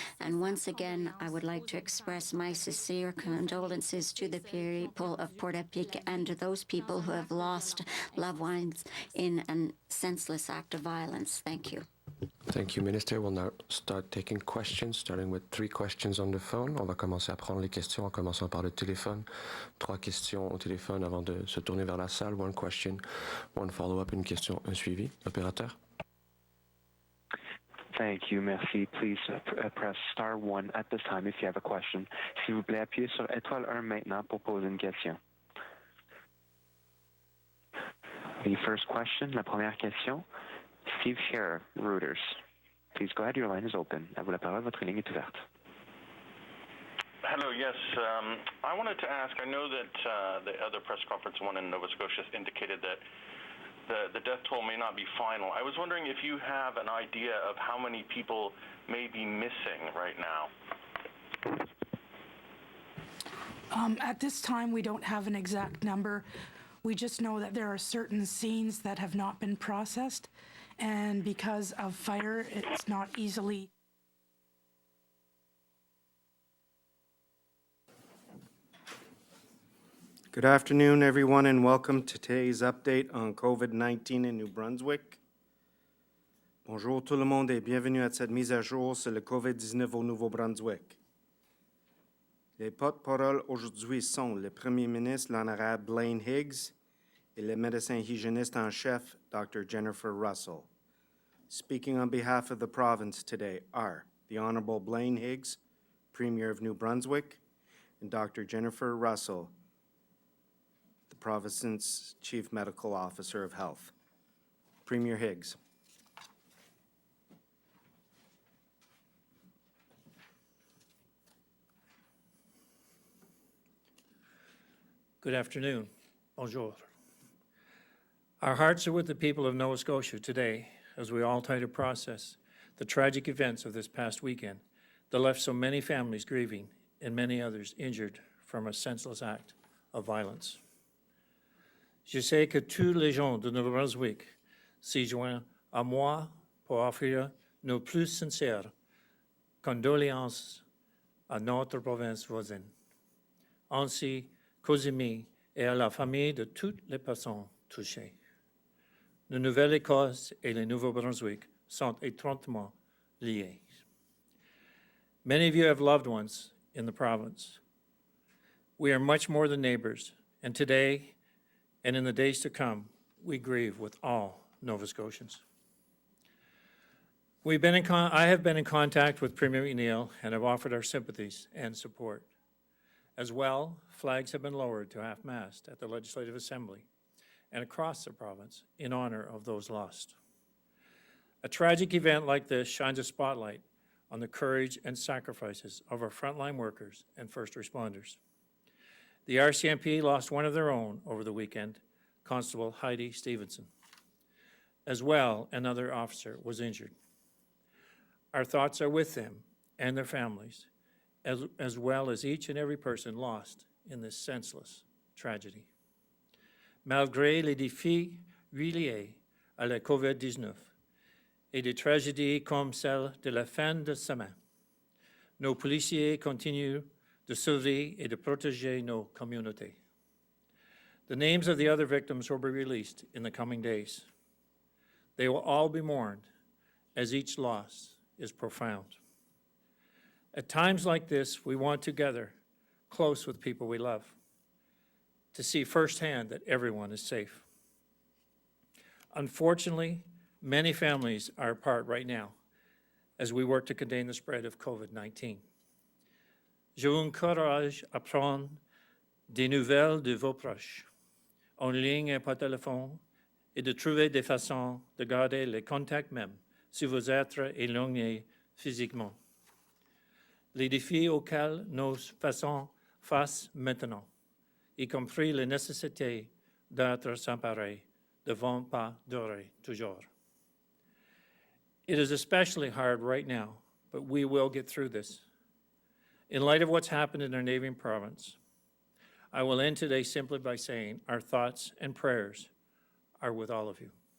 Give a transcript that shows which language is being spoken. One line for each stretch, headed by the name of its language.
English: And once again, I would like to express my sincere condolences to the people of Port-à-Pic and to those people who have lost loved ones in a senseless act of violence. Thank you. Thank you, Minister. We'll now start taking questions, starting with 3 questions on the phone.
French: On va commencer à prendre les questions en commençant par le téléphone. 3 questions au téléphone avant de se tourner vers la salle.
English: 1 question, 1 follow-up,
French: une question, un suivi. Opérateur.
English: Thank you, merci. Please press star 1 at this time if you have a question.
French: S'il vous plaît, appuyez sur étoile 1 maintenant pour poser une question.
English: The first question,
French: la première question.
English: Steve Scherer, Reuters. Please go ahead, your line is open.
French: À vous la parole, votre ligne est ouverte.
English: Hello, yes. I wanted to ask, I know that the other press conference, one in Nova Scotia, indicated that the death toll may not be final. I was wondering if you have an idea of how many people may be missing right now. At this time, we don't have an exact number. We just know that there are certain scenes that have not been processed. And because of fire, it's not easily. Good afternoon, everyone, and welcome to today's update on COVID-19 in New Brunswick.
French: Bonjour tout le monde et bienvenue à cette mise à jour sur le COVID-19 au Nouveau-Brunswick. Les porte-paroles aujourd'hui sont le Premier ministre, l'honorable Blaine Higgs, et le médecin hygiéniste en chef, Dr. Jennifer Russell.
English: Speaking on behalf of the province today are the Honorable Blaine Higgs, Premier of New Brunswick, and Dr. Jennifer Russell, the province's Chief Medical Officer of Health. Premier Higgs. Good afternoon. Bonjour. Our hearts are with the people of Nova Scotia today as we all try to process the tragic events of this past weekend that left so many families grieving and many others injured from a senseless act of violence.
French: Je sais que tous les gens de Nouveau-Brunswick s'y joignent à moi pour offrir nos plus sincères condoléances à notre province voisine, ainsi qu'aux amis et à la famille de toutes les personnes touchées. La Nouvelle-Écosse et le Nouveau-Brunswick sont étroitement liés.
English: Many of you have loved ones in the province. We are much more than neighbors, and today and in the days to come, we grieve with all Nova Scotians. I have been in contact with Premier McNeil and have offered our sympathies and support. As well, flags have been lowered to half-mast at the Legislative Assembly and across the province in honor of those lost. A tragic event like this shines a spotlight on the courage and sacrifices of our frontline workers and first responders. The RCMP lost one of their own over the weekend, Constable Heidi Stevenson. As well, another officer was injured. Our thoughts are with them and their families, as well as each and every person lost in this senseless tragedy.
French: Malgré les défis liés à la COVID-19 et des tragédies comme celle de la fin de semaine, nos policiers continuent de sauver et de protéger nos communautés.
English: The names of the other victims will be released in the coming days. They will all be mourned, as each loss is profound. At times like this, we want to gather close with people we love, to see firsthand that everyone is safe. Unfortunately, many families are apart right now as we work to contain the spread of COVID-19.
French: Je vous encourage à prendre des nouvelles de vos proches, en ligne et par téléphone, et de trouver des façons de garder le contact même si vous êtes éloigné physiquement. Les défis auxquels nous faisons face maintenant, y compris la nécessité d'être sans pareil, ne vont pas durer toujours.
English: It is especially hard right now, but we will get through this. In light of what's happened in our neighboring province, I will end today simply by saying our thoughts and prayers are with all of you.